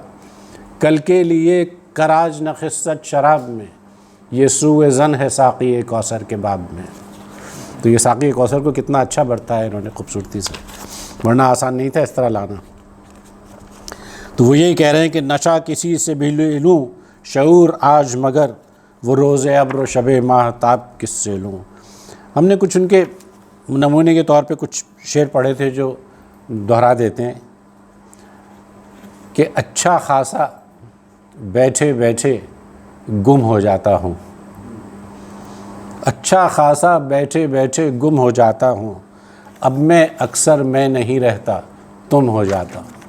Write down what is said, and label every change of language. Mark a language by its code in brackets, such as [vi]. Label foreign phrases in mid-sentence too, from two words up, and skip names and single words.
[ur] کل کے لیے کراج نہ خست شراب میں، یہ سوء ظن ہے ساقی کوثر کے باب میں. تو یہ ساقی کوثر کو کتنا اچھا برتا ہے انہوں نے خوبصورتی سے، ورنہ آسان نہیں تھا اس طرح لانا. تو وہ یہی کہہ رہے ہیں کہ نشہ کسی سے بھی لے لوں شعور آج، مگر وہ روز ابر و شب ماہتاب کس سے لوں. ہم نے کچھ ان کے نمونے کے طور پہ کچھ شعر پڑھے تھے جو دہرا دیتے ہیں کہ اچھا خاصا بیٹھے بیٹھے گم ہو جاتا ہوں، اچھا خاصا بیٹھے بیٹھے گم ہو جاتا ہوں، اب میں اکثر میں نہیں رہتا تم ہو جاتا.